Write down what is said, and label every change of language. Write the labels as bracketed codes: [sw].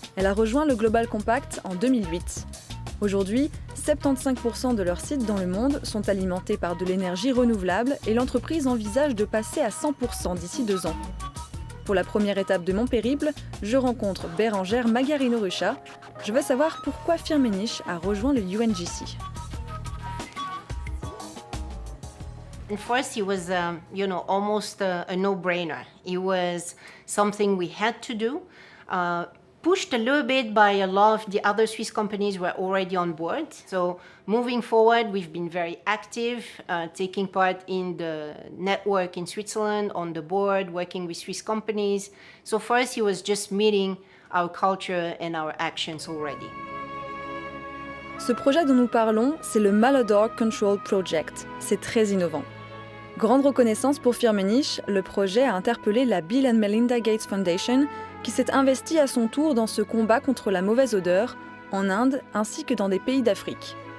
[fr] Elle a rejoint le Global Compact en 2008. Aujourd'hui, 75% de leurs sites dans le monde sont alimentés par de l'énergie renouvelable et l'entreprise envisage de passer à 100% d'ici 2 ans. Pour la première étape de mon périple, je rencontre Bérangère Magarino-Rucha. Je veux savoir pourquoi Firmenich a rejoint le UNGC. [en] And for us, it was, almost a no-brainer. It was something we had to do, pushed a little bit by a lot of the other Swiss companies who were already on board. So moving forward, we've been very active, taking part in the network in Switzerland, on the board, working with Swiss companies. So for us, it was just meeting our culture and our actions already. [fr] Ce projet dont nous parlons, c'est le Malodor Control Project. C'est très innovant. Grande reconnaissance pour Firmenich, le projet a interpellé la Bill and Melinda Gates Foundation, qui s'est investie à son tour dans ce combat contre la mauvaise odeur, en Inde ainsi que dans des pays d'Afrique.